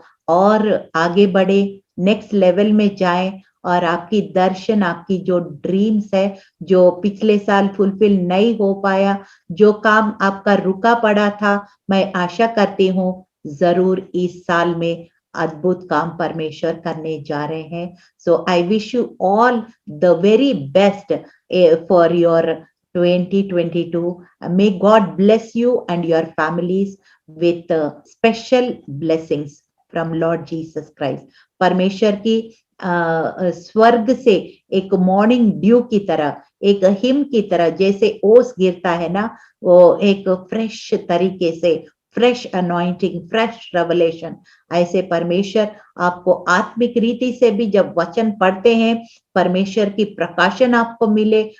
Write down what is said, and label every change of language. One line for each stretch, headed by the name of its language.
Hindi: और आगे बढ़े, नेक्स्ट लेवल में जाएं और आपकी दर्शन, आपकी जो ड्रीम्स है, जो पिछले साल फुलफिल नहीं हो पाया, जो काम आपका रुका पड़ा था, मैं आशा करती हूँ जरूर इस साल में अद्भुत काम परमेश्वर करने जा रहे हैं।
English: So I wish you all the very best for your 2022. May God bless you and your families with special blessings from Lord Jesus Christ.
Hindi: परमेश्वर की स्वर्ग से एक मॉर्निंग ड्यू की तरह, एक हिम की तरह जैसे ओस गिरता है ना, वो एक फ्रेश तरीके से, फ्रेश अनॉइंटिंग, फ्रेश रेवलेशन, ऐसे परमेश्वर आपको आत्मिक रीति से भी जब वचन पढ़ते हैं, परमेश्वर की प्रकाशन आपको मिले।